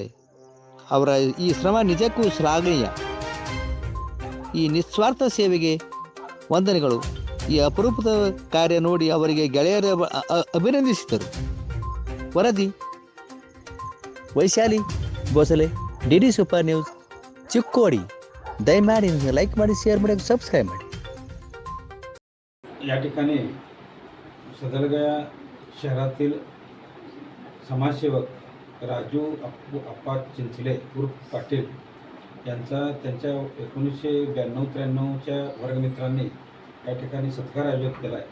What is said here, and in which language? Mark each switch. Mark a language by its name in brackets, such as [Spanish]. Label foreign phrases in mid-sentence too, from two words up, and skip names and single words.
[Kannada] ಅವರ ಈ ಶ್ರಮ ನಿಜಕ್ಕೂ ಶ್ಲಾಘನೀಯ. ಈ ನಿಸ್ವಾರ್ಥ ಸೇವೆಗೆ ವಂದನೆಗಳು. ಈ ಅಪರೂಪದ ಕಾರ್ಯ ನೋಡಿ ಅವರಿಗೆ ಗೆಳೆಯರ ಅಭಿನಂದಿಸಿದರು. ವರದಿ ವೈಶಾಲಿ ಬೋಸಲೆ, ಡಿ ಸೂಪರ್ ನ್ಯೂಸ್, ಚಿಕ್ಕೋಡಿ. ದಯಮಾಡಿ ಲೈಕ್ ಮಾಡಿ, [English] share [Kannada] ಮಾಡಿ, [English] subscribe [Kannada] ಮಾಡಿ. [Marathi] या ठिकाणी सदरगा शहरातील समाजसेवक राजू अप्पा चिंचले उर्फ पाटील यांचा त्यांच्या 1992-93च्या वर्गमित्रांनी या ठिकाणी सत्कार आयोजित केला आहे.